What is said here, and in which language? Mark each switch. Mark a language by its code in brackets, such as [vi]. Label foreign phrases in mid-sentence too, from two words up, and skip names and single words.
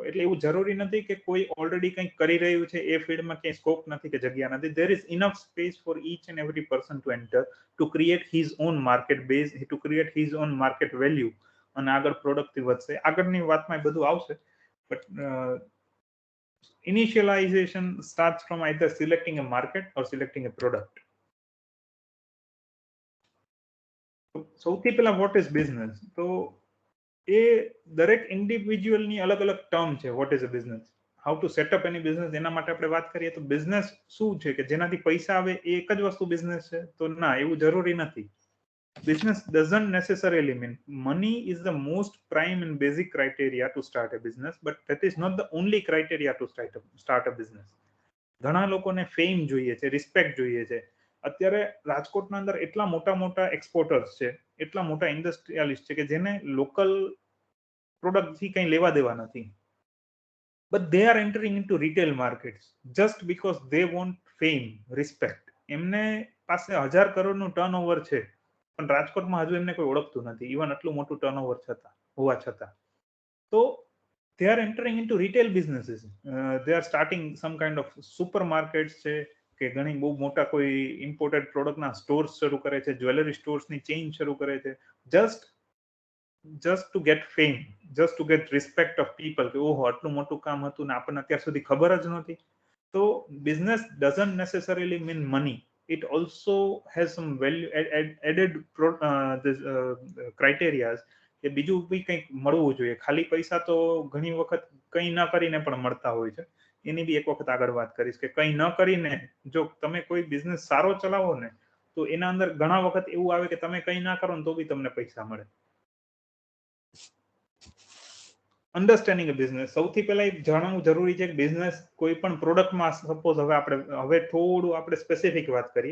[gu] એટલે એવું જરૂરી નથી કે કોઈ ઓલરેડી કંઈક કરી રહ્યું છે એ ફિલ્ડમાં ક્યાંય સ્કોપ નથી કે જગ્યા નથી. [en] there is enough space for each and every person to enter, to create his own market base, to create his own market value, [gu] અને આગળ પ્રોડક્ટથી વધશે. આગળની વાતમાં બધું આવશે, [en] બટ initialization starts from either selecting a market or selecting a product. [gu] સૌથી પહેલા [en] what is business, [gu] તો એ દરેક ઇન્ડિવિજ્યુઅલની અલગ અલગ ટર્મ છે. [en] what is a business? how to setup any business, [gu] એના માટે આપણે વાત કરીએ તો બિઝનેસ શું છે કે જેનાથી પૈસા આવે એ એક જ વસ્તુ બિઝનેસ છે? તો ના, એવું જરૂરી નથી. [en] Business doesn't necessarily mean money is the most prime and basic criteria to start a business, but that is not the only criteria to start a business. [gu] ઘણા લોકોને ફેમ જોઈએ છે, રિસ્પેક્ટ જોઈએ છે. અત્યારે રાજકોટના અંદર એટલા મોટા મોટા એક્સપોર્ટર્સ છે, એટલા મોટા ઇન્ડસ્ટ્રીયાલિસ્ટ છે કે જેને લોકલ પ્રોડક્ટથી કંઈ લેવા દેવા નથી. [en] But they are entering into retail markets just because they want fame, respect. [gu] એમને પાસે 1000 કરોડનું ટર્નઓવર છે, પણ રાજકોટમાં હજુ એમને કોઈ ઓળખતું નથી, ઇવન આટલું મોટું ટર્નઓવર હોવા છતાં. [en] તો they are entering into retail businesses. They are starting some kind of supermarkets [gu] છે કે ઘણી બહુ મોટા કોઈ [en] imported productના [gu] સ્ટોર્સ શરૂ કરે છે, [en] jewellery storesની [gu] ચેઇન શરૂ કરે છે, [en] just to get fame, just to get respect of people, [gu] કે ઓહો આટલું મોટું કામ હતું ને આપણને અત્યાર સુધી ખબર જ નહોતી. [en] તો business doesn't necessarily mean money. It also has some value added criteria [gu] કે બીજું બી કંઈક મળવું જોઈએ. ખાલી પૈસા તો ઘણી વખત કંઈ ન કરીને પણ મળતા હોય છે. એની બી એક વખત આગળ વાત કરીશ કે કંઈ ન કરીને જો તમે કોઈ બિઝનેસ સારો ચલાવો ને તો એના અંદર ઘણા વખત એવું આવે કે તમે કંઈ ના કરો ને તો બી તમને પૈસા મળે. [en] understanding a business, [gu] સૌથી પહેલા એ જાણવું જરૂરી છે કે બિઝનેસ કોઈ પણ પ્રોડક્ટમાં, સપોઝ હવે થોડું આપણે સ્પેસિફિક વાત કરીએ.